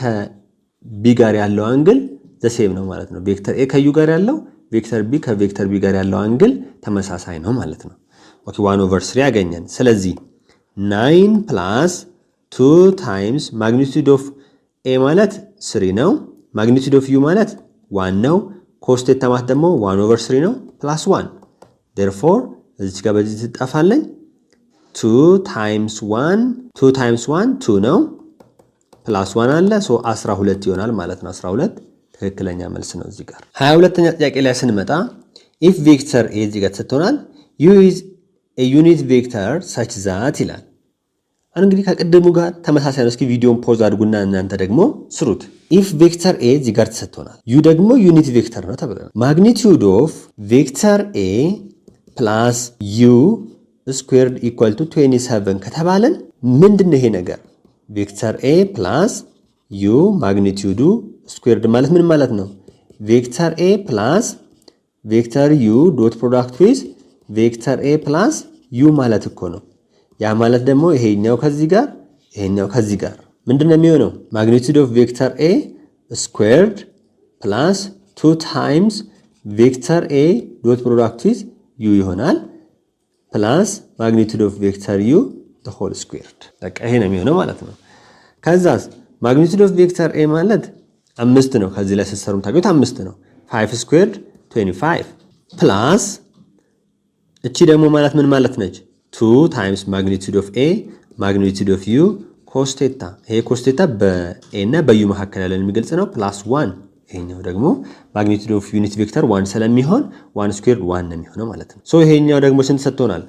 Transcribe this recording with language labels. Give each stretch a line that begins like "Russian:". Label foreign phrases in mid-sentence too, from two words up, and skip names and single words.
Amharic: ከቢ ጋር ያለው አንግል ዘሴም ነው ማለት ነው።
English: vector A
Amharic: ከዩ ጋር ያለው
English: vector B
Amharic: ከቬክተር ቢ ጋር ያለው አንግል ተመሳሳይ ነው ማለት ነው። ኦኬ
English: 1 over 3
Amharic: ያገኘን። ስለዚህ
English: 9 plus 2 times magnitude of A
Amharic: ማለት 3 ነው።
English: magnitude of u
Amharic: ማለት 1 ነው።
English: cos theta
Amharic: ማለት ደግሞ
English: 1 over 3
Amharic: ነው
English: plus 1 therefore
Amharic: እዚህ ጋር በዚህ ትጠፋለኝ
English: 2 times 1
Amharic: 2 ነው
English: plus 1
Amharic: አለ 12 ይሆናል ማለት ነው። 12 ትክክለኛ መልስ ነው እዚህ ጋር። 22ኛ ጥያቄ ላይ ስንመጣ
English: if vector a
Amharic: እዚህ ጋር ተሰጥቶናል
English: u is a unit vector such that
Amharic: ይላል። እንግዲህ ከቅድሙ ጋር ተመሳሳይ ነው። እስኪ ቪዲዮን ፖዝ አድርጉና እናንተ ደግሞ ስሩት።
English: if vector a
Amharic: እዚህ ጋር ተሰጥቶናል u ደግሞ
English: unit vector
Amharic: ነው ተብለናል።
English: magnitude of vector a plus u squared equal to 27
Amharic: ከተባለን ምንድነው ይሄ ነገር
English: vector a plus u
Amharic: ማግኒቲዩዱ ስኩዌርድ ማለት ምን ማለት ነው?
English: vector a plus vector u dot product with vector a plus u
Amharic: ማለት እኮ ነው። ያ ማለት ደግሞ ይሄኛው ከዚህ ጋር ይሄኛው ከዚህ ጋር ምንድነው የሚሆነው?
English: magnitude of vector a squared plus 2 times vector a dot product with u
Amharic: ይሆናል
English: plus magnitude of vector u the whole squared
Amharic: በቃ ይሄ ነው የሚሆነው ማለት ነው። ከዛስ
English: magnitude of vector a
Amharic: ማለት 5 ነው። ከዚህ ላይ ስትሰሩም ታውቁት 5 ነው።
English: 5 squared 25 plus
Amharic: እቺ ደግሞ ማለት ምን ማለት ነች?
English: 2 times magnitude of a magnitude of u cos theta።
Amharic: ይሄ
English: cos theta
Amharic: በa እና በu መካከል ያለን የሚገልጽ ነው
English: plus 1
Amharic: ይሄኛው ደግሞ
English: magnitude of unit vector 1
Amharic: ስለሚሆን
English: 1 squared 1
Amharic: ነው የሚሆነው ማለት ነው። ይሄኛው ደግሞ ስንት ተሰጥቶናል?